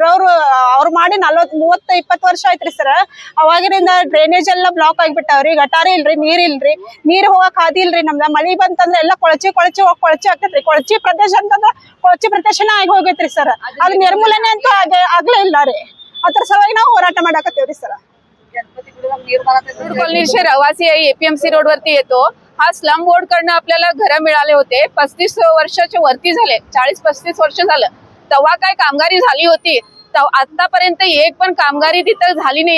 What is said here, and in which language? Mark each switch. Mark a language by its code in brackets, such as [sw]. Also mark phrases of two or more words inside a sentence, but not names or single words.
[kn] ಅವ್ರು ಮಾಡಿ 30-20 ವರ್ಷ ಆಯ್ತ್ರಿ ಸರ್. ಅವಾಗಿನಿಂದ ಡ್ರೈನೇಜ್ ಎಲ್ಲ ಬ್ಲಾಕ್ ಆಗಿಬಿಟ್ಟಾವ್ರಿ. ಗಟಾರಿ ಇಲ್ರಿ, ನೀರ್ ಇಲ್ರಿ, ನೀರ್ ಹೋಗಕ್ ಹಾದಿ ಇಲ್ರಿ. ನಮ್ದ ಮಳಿ ಬಂತಂದ್ರೆ ಎಲ್ಲ ಕೊಳಚಿ ಆಗ್ತೈತ್ರಿ. ಕೊಳಚಿ ಪ್ರದೇಶ ಅಂತಂದ್ರ ಕೊಳಚಿ ಪ್ರದೇಶನ ಆಗಿ ಹೋಗೈತ್ರಿ ಸರ್. ಅದು ನಿರ್ಮೂಲನೆ ಅಂತೂ ಆಗ್ಲೇ ಇಲ್ಲ ರೀ. ಅದ್ರ ಸಲುವಾಗಿ ನಾವು ಹೋರಾಟ ಮಾಡಾಕತ್ತೀವ್ರಿ सर. [mr] कॉलनी से रहिवासी आहे, एपीएमसी रोड वरती येतो. हा स्लम बोर्ड कडनं आपल्याला घर मिळाले होते. 35 वर्षाच्या वरती झाले, 40-35 वर्ष झालं. तेव्हा काय कामगारी झाली होती. आतापर्यंत एक पण कामगारी तिथं झाली नाही.